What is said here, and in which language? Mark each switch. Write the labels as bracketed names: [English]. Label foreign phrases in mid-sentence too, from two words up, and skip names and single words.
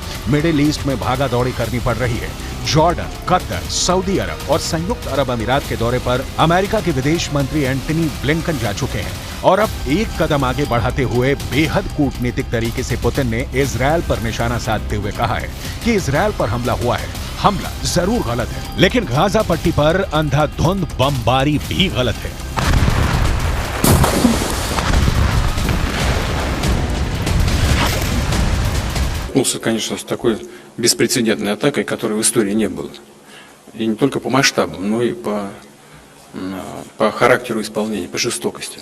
[Hindi] मिडिल ईस्ट में भागा दौड़ी करनी पड़ रही है। जॉर्डन, कतर, सऊदी अरब और संयुक्त अरब अमीरात के दौरे पर अमेरिका के विदेश मंत्री एंटनी ब्लिंकन जा चुके हैं और अब एक कदम आगे बढ़ाते हुए बेहद कूटनीतिक तरीके से पुतिन ने इजरायल पर निशाना साधते हुए कहा है कि इजरायल पर हमला हुआ है। हमला जरूर गलत है, लेकिन गाजा पट्टी पर अंधाधुंध बमबारी भी गलत है। [Russian] Конечно, с такой беспрецедентной атакой, которой в истории не было. И не только по масштабам, но и по характеру исполнения, по жестокости.